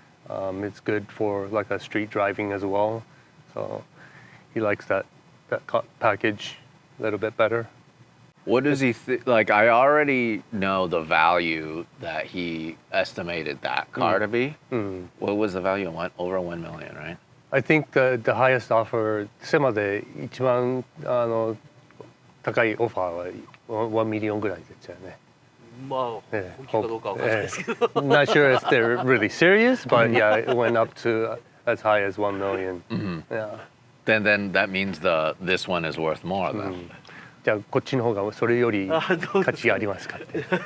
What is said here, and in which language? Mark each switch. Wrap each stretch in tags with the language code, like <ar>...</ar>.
<en>It's good for like a street driving as well. So he likes that package a little bit better. What does he like? I already know the value that he estimated that car to be. Mm. What was the value? Over 1 million, right? I think the highest offer,</en> <ja>SEMA で一番高いオファーは1ミリオンぐらいでしたよね。まあ本気かどうかわかんないですけど。</ja> <en>Not sure if they're really serious, but yeah, it went up to as high as 1 million. Yeah. Then that means this one is worth more then.</en> <ja>じゃあこっちの方がそれより価値がありますかって。</ja>